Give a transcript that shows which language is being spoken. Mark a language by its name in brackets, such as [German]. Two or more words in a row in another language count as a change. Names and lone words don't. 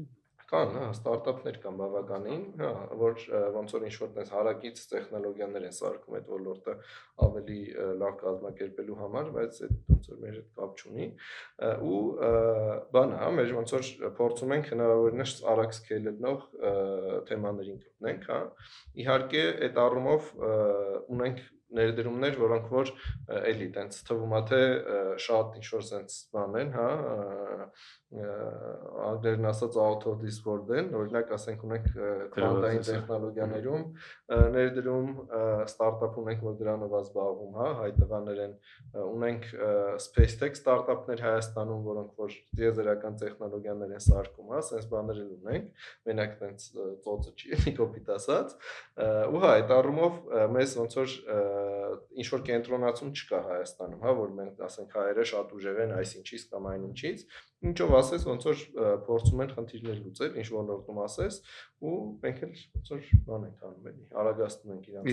[Armenian] կան, հա, ստարտափներ կան բավականին, հա, որ ոնց որ ինչ-որ տես հարակից տեխնոլոգիաներ են սարքում այդ ոլորտը ավելի լավ կազմակերպելու համար, բայց այդ ոնց որ մեր հետ կապ չունի, ու բանը, հա, մեր ոնց որ փորձում ենք հնարավորինս արագ սկեյլելով թեմաներին գտնենք, հա, իհարկե այդ առումով ունենք ներդրումներ, որոնք որ էլի տենց թվում է թե շատ ինչ-որ sense բան են, հա, անգլերեն ասած [English] out of this world [Armenian] են, օրինակ ասենք ունենք քվանտային տեխնոլոգիաներում ներդրում, ստարտափ ունենք, որ դրանով է զբաղվում, հա, հայ տղաներ են, ունենք [English] space tech [Armenian] ստարտափներ Հայաստանում, որոնք որ տիեզերական տեխնոլոգիաներ են սարքում, հա, sense բաներ էլ ունենք, մենակ տենց ծոցը չի, կոպիտ ասած, ու հա, այդ առումով մեզ ոնց որ ինչ որ կենտրոնացում չկա Հայաստանում, հա, որ մենք ասենք հայերը շատ ուժեղ են այսինչից կամ այնինչից, ինչով ասես ոնց որ փորձում են խնդիրներ լուծել, ինչ ոլորտում ասես, ու մենք էլ ոնց որ բան ենք անում էլի, արագացնում ենք իրանց